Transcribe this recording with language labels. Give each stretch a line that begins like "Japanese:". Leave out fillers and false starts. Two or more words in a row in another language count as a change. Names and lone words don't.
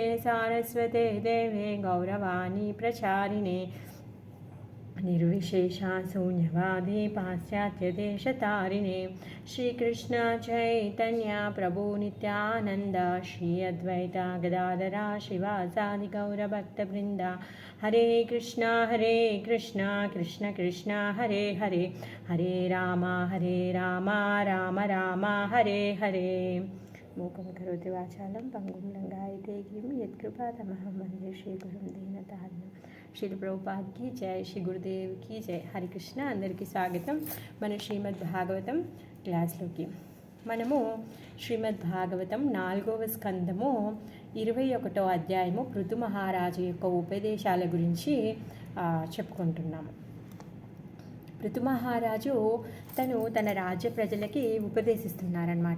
Sanskrit: सारस्वते देवे गौरवाणी प्रचारिणे निर्विशेषा शून्यवादी पाश्चात्यदेशतारिणे श्रीकृष्ण चैतन्य प्रभु नित्यानंद श्री अद्वैता गदाधरा शिवासादि गौरभक्तवृंद हरे कृष्ण कृष्ण कृष्ण हरे हरे हरे राम राम राम हरे हरे। मूकं करोति वाचालं पंगुं लंघयते गिरिं यत्कृपातमहं वन्दे श्रीगुरुं दीनतारिणं।
Hindi: श्री प्रभुपाद की जय, श्री गुरुदेव की जय। हरे कृष्ण।
Telugu: అందరికీ స్వాగతం మన శ్రీమద్ భాగవతం క్లాస్లోకి. మనము శ్రీమద్ భాగవతం 4వ స్కందము 21వ అధ్యాయము పృథు మహారాజు యొక్క ఉపదేశాల గురించి చెప్పుకుంటున్నాము. పృథు మహారాజు తన రాజ్య ప్రజలకి ఉపదేశిస్తున్నారనమాట.